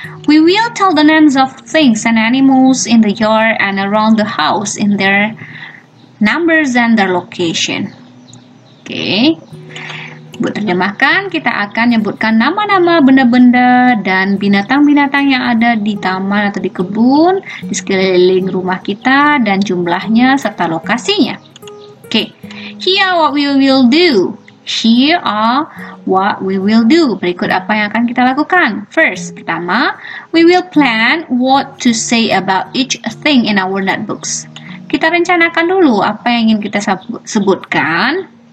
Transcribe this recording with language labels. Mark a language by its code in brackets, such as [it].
[en] We will tell the names of things and animals in the yard and around the house in their numbers and their location. Oke. [id] Buat terjemahkan, kita akan menyebutkan nama-nama benda-benda dan binatang-binatang yang ada di taman atau di kebun, di sekeliling rumah kita, dan jumlahnya serta lokasinya. Oke. [en] Here what we will do. Here are what we will do. [id] Berikut apa yang akan kita lakukan. [en] First, [id] pertama, [en] we will plan what to say about each thing in our notebooks. [id] Kita rencanakan dulu apa yang ingin kita sebutkan.